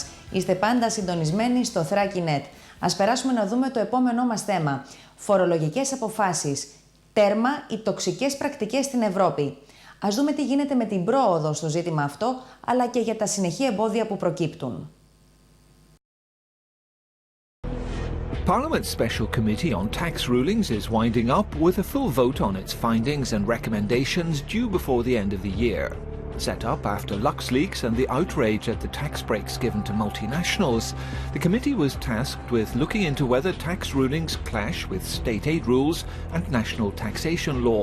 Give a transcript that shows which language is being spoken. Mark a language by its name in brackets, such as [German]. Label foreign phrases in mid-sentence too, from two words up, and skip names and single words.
[Greek] Είστε πάντα συντονισμένοι στο Thrakinet. Ας περάσουμε να δούμε το επόμενό μας θέμα. Φορολογικές αποφάσεις. Τέρμα οι τοξικές πρακτικές στην Ευρώπη. Ας δούμε τι γίνεται με την πρόοδο στο ζήτημα αυτό, αλλά και για τα συνεχή εμπόδια που προκύπτουν. [English] Parliament's Special Committee on Tax Rulings is winding up with a full vote on its findings and recommendations due before the end of the year. Set up after LuxLeaks and the outrage at the tax breaks given to multinationals, the committee was tasked with looking into whether tax rulings clash with state aid rules and national taxation law.